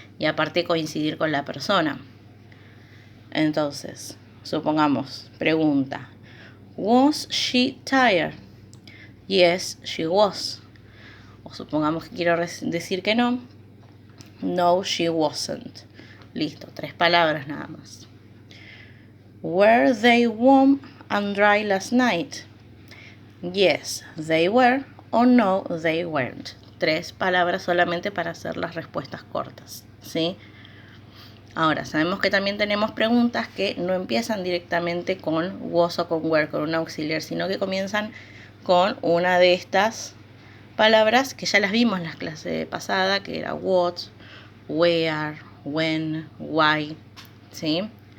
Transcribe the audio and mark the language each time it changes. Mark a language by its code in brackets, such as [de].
[es] Y aparte coincidir con la persona. Entonces, supongamos, pregunta, [en] ¿Was she tired? Yes, she was. [es] O supongamos que quiero decir que no. [en] No, she wasn't. [es] Listo, 3 palabras nada más. [en] Were they warm and dry last night? Yes, they were. O no, they weren't. [es] 3 palabras solamente para hacer las respuestas cortas, ¿sí? Ahora, sabemos que también tenemos preguntas que no empiezan directamente con was o con were, con un auxiliar, sino que comienzan con una de estas palabras que ya las vimos en la clase pasada, que era [en] what, where, when, why, [es] ¿sí?